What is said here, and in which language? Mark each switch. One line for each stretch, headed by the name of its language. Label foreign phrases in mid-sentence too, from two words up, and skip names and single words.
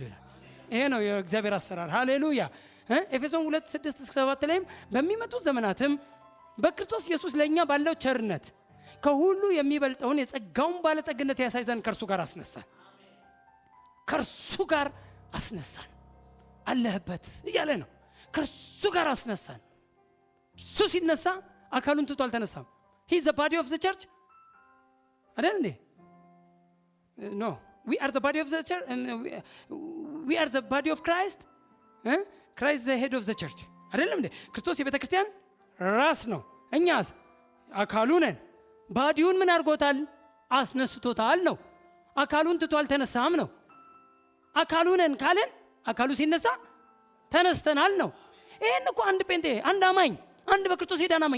Amharic: ይላል። ይሄ ነው የእግዚአብሔር አሰራር። ሃሌሉያ። ኤፌሶን 2:6-7 ላይም በሚመጡት ዘመናትም በክርስቶስ ኢየሱስ ለእኛ ባለው ቸርነት ከሁሉ የሚበልጠውን የጸጋውን ባለጠግነት ያሳይ ዘንድ ከእርሱ ጋር አስነሳን። ከእርሱ ጋር አስነሳን። አለህበት እያለ ነው። ከእርሱ ጋር አስነሳን። እሱ ሲነሳ አካሉን ትቶ አልተነሳም።
English: he is the body of the church
Amharic: አይደል እንዴ?
English: no, we are the body of the church and we are the body of Christ. Christ is the head of the church
Amharic: አይደል እንዴ? ክርስቶስ የቤተ ክርስቲያን ራስ ነው። እኛስ አካሉ ነን። ባዲውን ምን አድርጎታል? አስነስቶታል ነው። አካሉን ትቶ አልተነሳም ነው። አካሉ ነን ካለን አካሉ ሲነሳ ተነስተናል ነው። ይሄን እኮ አንድ ጴንጤ፣ አንድ አማኝ፣ አንድ በክርስቶስ የዳነ አማኝ